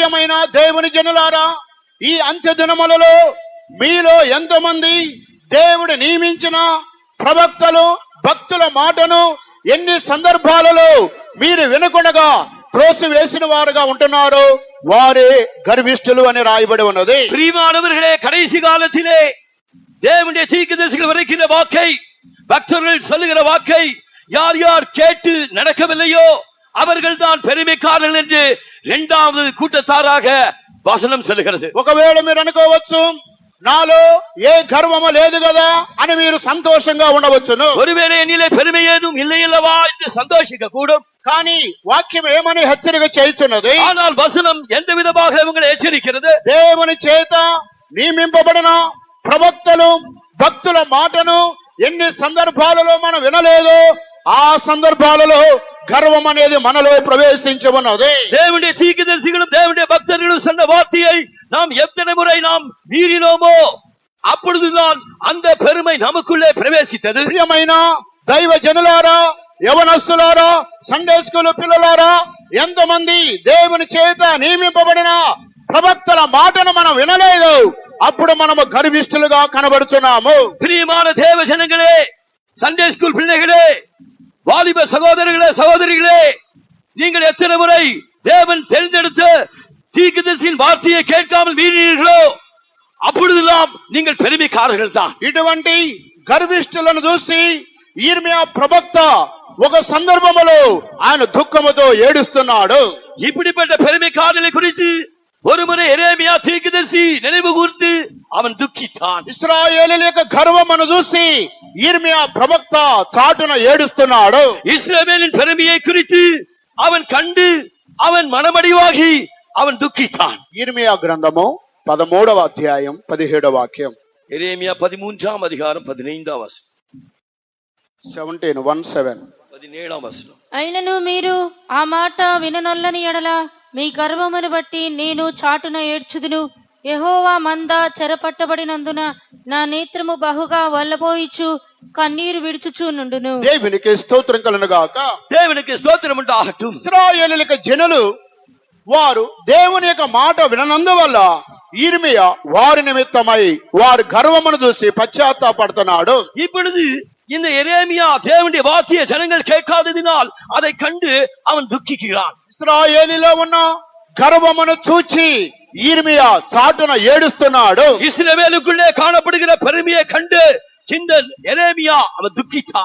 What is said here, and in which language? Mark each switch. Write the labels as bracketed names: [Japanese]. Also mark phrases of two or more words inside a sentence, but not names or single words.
[Telugu] ప్రియమైన దేవుని జనులారా, ఈ అంత్య దినములలో మీలో ఎంతమంది దేవుడు నియమించిన ప్రవక్తలు భక్తుల మాటను ఎన్ని సందర్భాలలో మీరు వినకుండగా త్రోసివేసిన వారుగా ఉంటున్నారు, వారే గర్విష్ఠులు అని రాయబడి ఉన్నది. [Tamil] பிரியமானவர்களே, கடைசி காலத்திலே தேவனுடைய தீர்க்கதரிசிகள் வரைக்கிற வாக்கை, பக்தர்கள் சொல்லுகிற வாக்கை யார் யார் கேட்டு நடக்கவில்லையோ அவர்கள் தான் பெருமைக்காரர்கள் என்று இரண்டாவது கூட்டத்தாராக வசனம் சொல்லுகிறது. [Telugu] ఒకవేళ మీరు అనుకోవచ్చు, నాలో ఏ గర్వము లేదు కదా అని మీరు సంతోషంగా ఉండవచ్చును. [Tamil] ஒருவேளை என்னிலே பெருமை ஏதும் இல்லை அல்லவா என்று சந்தோஷிக்க கூடும். [Telugu] కానీ వాక్యం ఏమని హెచ్చరిక చేయుచున్నది? [Tamil] ஆனால் వசనం எந்த విధமாக உங்களை எச்சரிக்கிறது? [Telugu] దేవుని చేత నియమింపబడిన ప్రవక్తలు భక్తుల మాటను ఎన్ని సందర్భాలలో మనం వినలేదో ఆ సందర్భాలలో గర్వం అనేది మనలో ప్రవేశించబడినది. [Tamil] தேவனுடைய தீர்க்கதரிசிகளும் தேவனுடைய பக்தர்களும் சொன்ன வார்த்தையை நாம் எத்தனை முறை நாம் மீறினோமோ அப்பொழுதுதான் அந்த பெருமை நமக்குள்ளே பிரவேசித்தது. [Telugu] ప్రియమైన దైవ జనులారా, యవనస్తులారా, [English] Sunday school [Telugu] పిల్లలారా, ఎంతమంది దేవుని చేత నియమింపబడిన ప్రవక్తల మాటను మనం వినలేదు, అప్పుడు మనము గర్విష్ఠులుగా కనబడుతున్నాము. [Tamil] பிரியமான தேவ ஜனங்களே, [English] Sunday school [Tamil] பிள்ளைகளே, வாலிப சகோதரர்களே, சகோதரிகளே, நீங்கள் எத்தனை முறை தேவன் தெரிந்தெடுத்த தீர்க்கதரிசியின் வார்த்தையை கேட்காமல் மீறினீர்களோ அப்பொழுதுதான் நீங்கள் பெருமைக்காரர்கள் தான். [Telugu] ఇటువంటి గర్విష్ఠులను చూసి యిర్మీయా ప్రవక్త ఒక సందర్భములో ఆయన దుఃఖముతో ఏడుస్తున్నాడు. [Tamil] இப்படிப்பட்ட பெருமைக்காரர்களை குறித்து ஒருமுறை எரேமியா தீர்க்கதரிசி நினைவு கூர்ந்து அவன் துக்கித்தான். [Telugu] ఇశ్రాయేలీయుల యొక్క గర్వమును చూసి యిర్మీయా ప్రవక్త చాటున ఏడుస్తున్నాడు. [Tamil] இஸ்ரவேலின் பெருமையை குறித்து அவன் கண்டு அவன் மனமடிவாகி அவன் துக்கித்தான். [Telugu] యిర్మీయా గ్రంథము 13వ అధ్యాయం 17వ వాక్యం. [Tamil] எரேமியா 13ஆம் அதிகாரம் 15ஆம் வசனம், 17:17. 17ஆம் வசனம். [Telugu] అయినను మీరు ఆ మాట విననొల్లని ఎడల మీ గర్వమును బట్టి నేను చాటున ఏడ్చుదును. యెహోవా మంద చెరపట్టబడినందున నా నేత్రము బహుగా వల్లబోయిచు కన్నీరు విడుచుచూ నుండును. దేవునికి స్తోత్రం కలుగును గాక. [Tamil] தேவனுக்கு ஸ்தோத்திரம் உண்டாகட்டும். [Telugu] ఇశ్రాయేలీయుల యొక్క జనులు వారు దేవుని యొక్క మాట విననందువల్ల యిర్మీయా వారి నిమిత్తమై వారి గర్వమును చూసి పశ్చాత్తాపడుతున్నాడు. [Tamil] இப்பொழுது இந்த எரேமியா தேவனுடைய வார்த்தையை ஜனங்கள் கேட்காததினால் அதை கண்டு அவன் துக்கிக்கிறான். [Telugu] ఇశ్రాయేలీలో ఉన్న గర్వమును చూచి యిర్మీయా చాటున ఏడుస్తున్నాడు. [Tamil] இஸ்ரவேலுக்குள்ளே காணப்படுகிற பெருமையை கண்டு இந்த எரேமியா அவன் துக்கித்தான்.